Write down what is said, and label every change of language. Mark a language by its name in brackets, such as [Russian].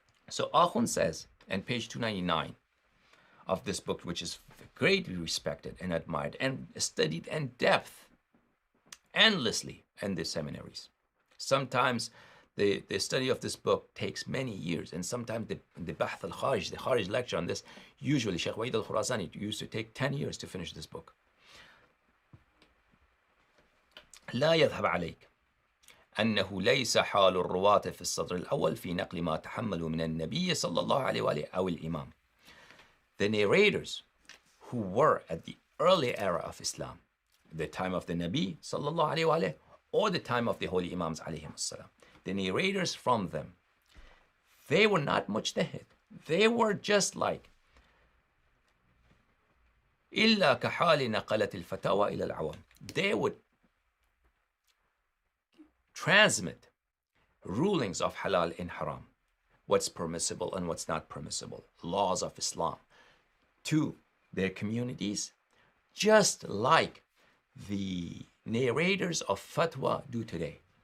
[English] So Akhund says, on page 299 of this book, which is greatly respected and admired and studied in depth, endlessly in the seminaries. Sometimes the study of this book takes many years, and sometimes the Bahth al-Kharij, the Kharij lecture on this, usually Sheikh Wa'id al-Khurasani, it used to take 10 years to finish this book. [Arabic] لا يذهب عليك أنه ليس حال الرواة في الصدر الأول في نقل ما تحملوا من النبي صلى الله عليه وآله أو الإمام. [English] The narrators who were at the early era of Islam, the time of the Nabi [Arabic] صلى الله عليه وآله, [English] or the time of the holy Imams عليهم السلام, the narrators from them, they were not mujtahid. They were just like [Arabic] إلا كحال نقلة الفتاوى إلى العوام. [English] They would transmit rulings of halal and haram, what's permissible and what's not permissible, laws of Islam, to their communities, just like the narrators of fatwa do today.